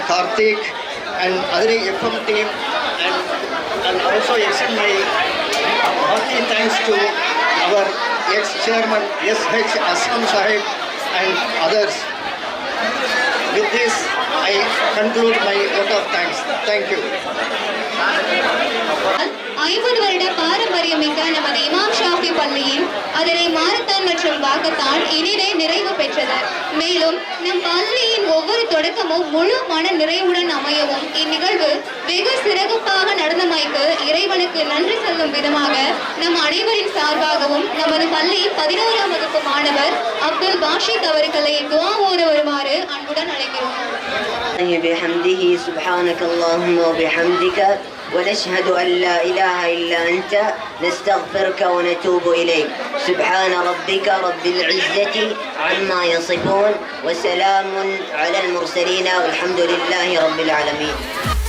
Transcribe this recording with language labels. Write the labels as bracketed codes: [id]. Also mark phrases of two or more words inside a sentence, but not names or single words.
[en] Karthik and Adri FM team, and also extend my hearty thanks to our ex-chairman S.H. Aslam Sahib and others. With this, I conclude my vote of thanks. Thank you. [ta] 50 வருட பாரம்பரியமிக்க நமது இமாம் ஷாஃபி பள்ளியின் அதனை மாரத்தான் மற்றும் வாக்கத்தான் இனிதே நிறைவு பெற்றது. மேலும் நம் பள்ளியின் ஒவ்வொரு தொடக்கமும் முழு மன நிறைவுடன் அமையவும் இந்நிகழ்வு வெகு சிறப்பாக நடந்தமைக்கு இறைவனுக்கு நன்றி சொல்லும் விதமாக நம் அனைவரின் சார்பாகவும் நமது பள்ளி 11ஆம் வகுப்பு மாணவர் அப்துல் பாஷித் அவர்களை துஆ ஓத வருமாறு அன்புடன் அழைக்கிறோம். [ar] بحمده سبحانك اللهم وبحمدك ونشهد أن لا إله إلا أنت نستغفرك ونتوب إليك. سبحان ربك رب العزة عما يصفون وسلام على المرسلين والحمد لله رب العالمين.